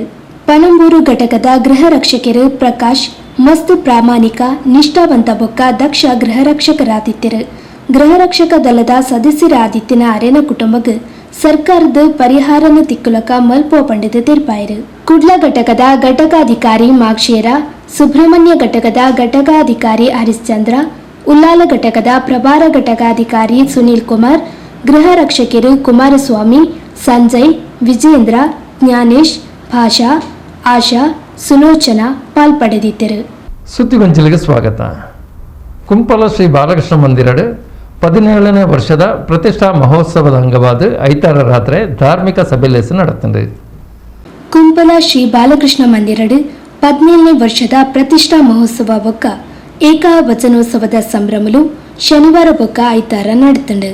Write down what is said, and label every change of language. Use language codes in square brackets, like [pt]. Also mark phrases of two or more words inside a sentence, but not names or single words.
[tcy] ಪಣಂಬೂರು ಘಟಕದ ಗೃಹ ರಕ್ಷಕರು ಪ್ರಕಾಶ್ ಮಸ್ತ್ ಪ್ರಾಮಾಣಿಕ ನಿಷ್ಠಾವಂತ ಬೊಕ್ಕ ದಕ್ಷ ಗೃಹ ರಕ್ಷಕರಾದಿದ್ದರು. ಗೃಹ ರಕ್ಷಕ ದಳದ ಸದಸ್ಯರಾದಿತ್ತಿನ ಅರೆನ ಕುಟುಂಬಗ ಸರ್ಕಾರದ ಪರಿಹಾರನ ತಿಕ್ಕುಲಕ ಮಲ್ಪೋ ಪಂಡದು ತೆರಿಪಾಯರು. ಕುಡ್ಲ ಘಟಕದ ಘಟಕಾಧಿಕಾರಿ ಮಾಕ್ಷೇರ, ಸುಬ್ರಹ್ಮಣ್ಯ ಘಟಕದ ಘಟಕಾಧಿಕಾರಿ ಹರಿಶ್ಚಂದ್ರ, ಉಲ್ಲಾಲ ಘಟಕದ ಪ್ರಭಾರ ಘಟಕಾಧಿಕಾರಿ ಸುನೀಲ್ ಕುಮಾರ್, ಗೃಹ ರಕ್ಷಕರು ಕುಮಾರಸ್ವಾಮಿ, ಸಂಜಯ್, ವಿಜೇಂದ್ರ, ಜ್ಞಾನೇಶ್, ಭಾಷಾ, ಆಶಾ, ಸುಲೋಚನಾ ಪಾಲ್ಪಡೆದಿದ್ದರು. [kn] ಸುದ್ದಿಗೊಂಚಲಿಗೆ ಸ್ವಾಗತ. [tcy] ಕುಂಪಲ ಶ್ರೀ ಬಾಲಕೃಷ್ಣ ಮಂದಿರಡು 17ನೇ ವರ್ಷದ ಪ್ರತಿಷ್ಠಾ ಮಹೋತ್ಸವದ ಅಂಗವಾದ ಐತಾರ ರಾತ್ರಿ ಧಾರ್ಮಿಕ ಸಭೆಲೆಸು ನಡೆತಂದು. ಕುಂಪಲ ಶ್ರೀ ಬಾಲಕೃಷ್ಣ ಮಂದಿರಡು 17ನೇ ವರ್ಷದ ಪ್ರತಿಷ್ಠಾ ಮಹೋತ್ಸವ ಬೊಕ್ಕ ಏಕವಚನೋತ್ಸವದ ಸಂಭ್ರಮಲು ಶನಿವಾರ ಬೊಕ್ಕ ಐತಾರ ನಡೆತಂಡು.